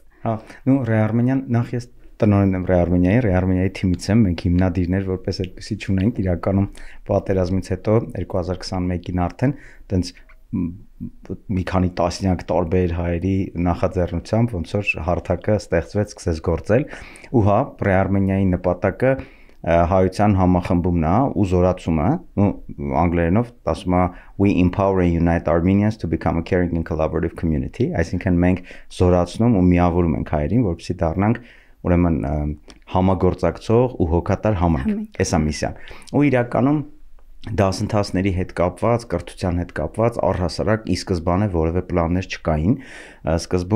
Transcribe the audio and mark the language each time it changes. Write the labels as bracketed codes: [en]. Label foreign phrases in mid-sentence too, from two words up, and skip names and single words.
[hy] Հա, Ռեարմենիան նախ ես տնօրեն եմ Ռեարմենիայի թիմից եմ, մենք հիմնադիրներ որպես այդպեսի չունենք, իրականում պատերազմից հետո 2021-ին արդեն տենց մի քանի տասնյակ տարբեր հայերի նախաձեռնությամբ ոնց որ հարթակը ստեղծվեց, սկսեց գործել ու հա Ռեարմենիայի նպատակը հայության համախմբումն է ու զորացումը, անգլերենով ասում է [en] we empower and unite Armenians to become a caring and collaborative community, [hy] այսինքն մենք զորացնում ու միավորում ենք հայերին, որպեսզի դառնանք ուրեմն համագործակցող ու հոգատար համայնք, էսա միսիան։ Ու իրականում դասընթացների հետ կապված, կրթության հետ կապված առհասարակ ի սկզբանե որևէ պլաններ չկային, սկզբում